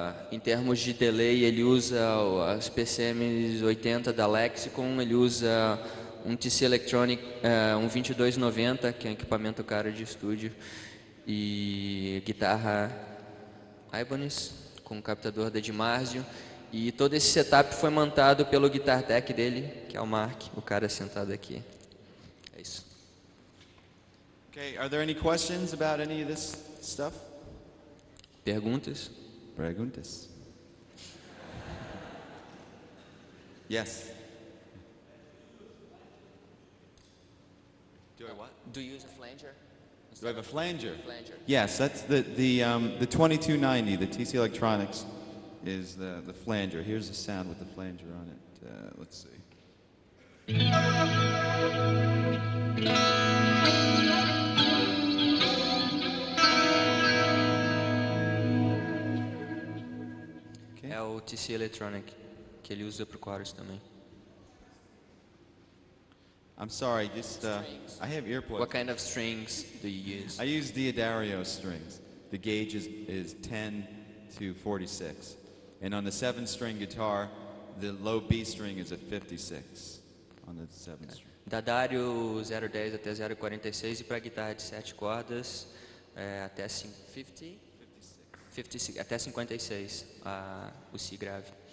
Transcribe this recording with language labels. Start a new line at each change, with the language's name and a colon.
Portuguese: Em termos de delay, ele usa as PCM 80 da Lexicon, ele usa um TC Electronic, um 2290, que é um equipamento caro de estúdio, e guitarra Ibanez, com captador da DiMarzio. E todo esse setup foi montado pelo guitar tech dele, que é o Mark, o cara sentado aqui. É isso.
English: Okay, are there any questions about any of this stuff?
Portuguese: Perguntas? Perguntas?
English: Yes. Do I what? Do you use a flanger? Do I have a flanger? Flanger. Yes, that's the 2290, the TC Electronics is the flanger. Here's the sound with the flanger on it. Let's see.
Portuguese: É o TC Electronic, que ele usa pro chorus também.
English: I'm sorry, just I have earplugs. What kind of strings do you use? I use Diodario strings. The gauge is 10 to 46. And on the 7-string guitar, the low B string is a 56 on the 7th string.
Portuguese: Dadário 010 até 046 e para guitarra de 7 cordas até 56, até 56 o Si grave.